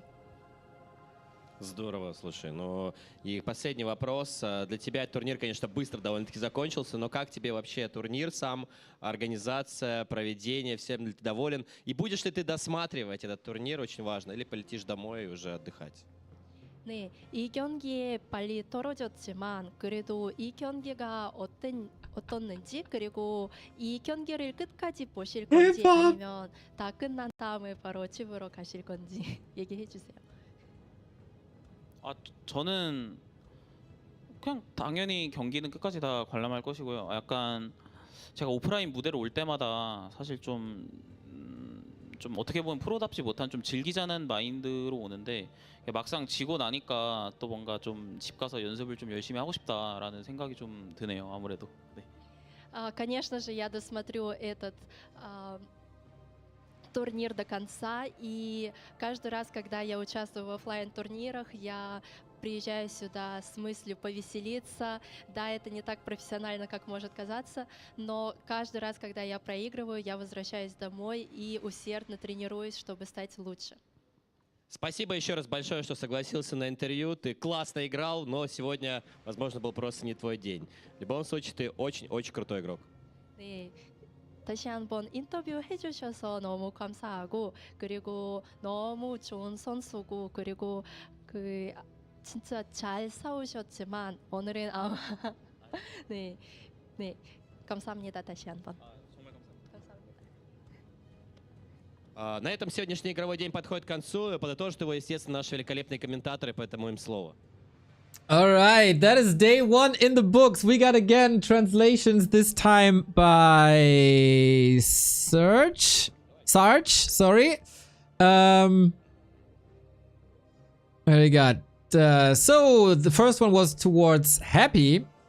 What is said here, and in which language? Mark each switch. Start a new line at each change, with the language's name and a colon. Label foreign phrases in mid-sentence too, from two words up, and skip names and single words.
Russian: Здорово, слушай. Ну и последний вопрос. Для тебя этот турнир, конечно, быстро довольно-таки закончился, но как тебе вообще турнир сам, организация, проведение, всем ли ты доволен? И будешь ли ты досматривать этот турнир, очень важно, или полетишь домой и уже отдыхать?
Korean: 네, 이 경기에 빨리 떨어졌지만 그래도 이 경기가 어떻는지 그리고 이 경기를 끝까지 보실 건지 아니면 다 끝난 다음에 바로 집으로 가실 건지 얘기해 주세요. 저는 그냥 당연히 경기는 끝까지 다 관람할 것이고요. 약간 제가 오프라인 무대로 올 때마다 사실 좀 어떻게 보면 프로답지 못한 좀 즐기자는 마인드로 오는데 막상 지고 나니까 또 뭔가 좀 집 가서 연습을 좀 열심히 하고 싶다라는 생각이 좀 드네요. 아무래도. 네.
Russian: Конечно же, я досмотрю этот турнир до конца, и каждый раз, когда я участвую в офлайн-турнирах, я приезжаю сюда с мыслью повеселиться. Да, это не так профессионально, как может казаться, но каждый раз, когда я проигрываю, я возвращаюсь домой и усердно тренируюсь, чтобы стать лучше. Спасибо еще раз большое, что согласился на интервью. Ты классно играл, но сегодня, возможно, был просто не твой день. В любом случае, ты очень-очень крутой игрок.
Korean: 네. 다시 한번 인터뷰 해주셔서 너무 감사하고 그리고 너무 좋은 선수고 그리고 그 진짜 잘 싸우셨지만 오늘은 아마 네, 네 감사합니다 다시 한번. 정말 감사합니다.
Russian: На этом сегодняшний игровой день подходит к концу. Подытожат его, естественно, наши великолепные комментаторы, поэтому им слово.
English: All right, that is day 1 in the books. We got again translations, this time by Sarge, sorry. What do we got? So the first one was towards Happy.